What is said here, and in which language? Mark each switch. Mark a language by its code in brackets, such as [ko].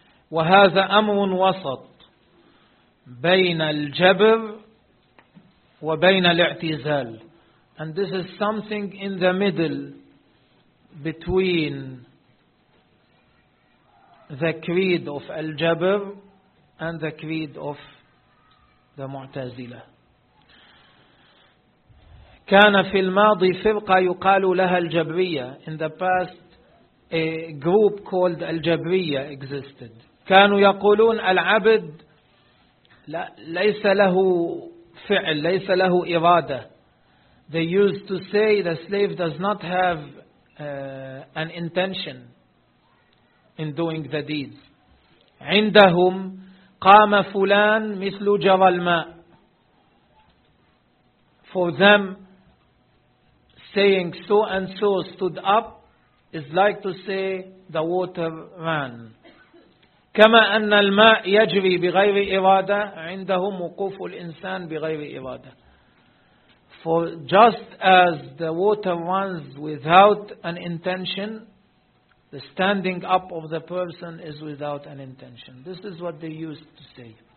[ar] وهذا أمر وسط بين الجبر وبين الاعتزال. [en] And this is something in the middle between the creed of Al-Jabr and the creed of the Mu'tazila. [ar] كان في الماضي فرقة يقال لها الجبرية. [en] In the past, a group called الجبرية existed. [ar] كانوا يقولون العبد ليس له فعل, ليس له إرادة. [en] They used to say the slave does not have an intention in doing the deeds. [ar] عندهم قام فلان مثل جرى الماء. [en] For them, saying so and so stood up is like to say the water ran. [ar] كما أن الماء يجري بغير إرادة عندهم وقوف الإنسان بغير إرادة. [en] For just as the water runs without an intention, the standing up of the person is without an intention. This is what they used to say.